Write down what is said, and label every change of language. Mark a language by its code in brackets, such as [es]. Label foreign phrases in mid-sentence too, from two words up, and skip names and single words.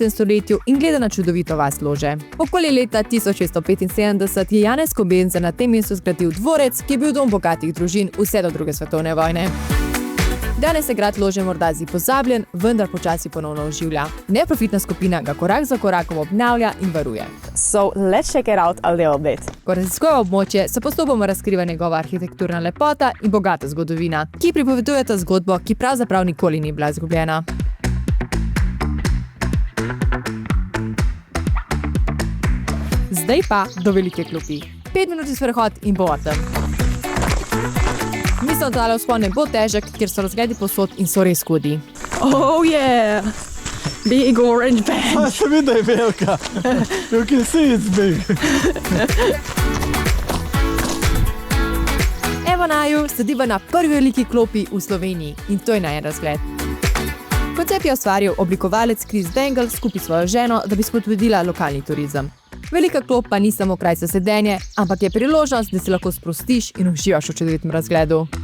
[sl] stoletju in gleda na čudovito vas Lože. Okoli leta 1675 je Janez Kobenza na tem mestu zgradil dvorec, ki je bil dom bogatih družin vse do 2. svetovne vojne. Danes je grad Lože morda zdi pozabljen, vendar počasi ponovno oživlja. Neprofitna skupina ga korak za korakom obnavlja in varuje. [en] So let's check it out a little bit. [sl] Ko raziskuje območje, se postopoma razkriva njegova arhitekturna lepota in bogata zgodovina, ki pripovedujeta zgodbo, ki pravzaprav nikoli ni bila izgubljena. Zdaj pa do velike klopi. 5 minut sprehod in bo tam. Mislim, da vzpon ne bo težek, ker so razgledi posod in so res hudi. [en] Oh yeah! Big orange bench. [sl] Se vidi, da je velika. [en] You can see it's big. [sl] Evo naju, sediva na prvi veliki klopi v Sloveniji in to je najin razgled. Koncept je ustvaril oblikovalec Chris Dangle skupaj s svojo ženo, da bi spodbudila lokalni turizem. Velika klop pa ni samo kraj za sedenje, ampak je priložnost, da se lahko sprostiš in uživaš v čudovitem razgledu.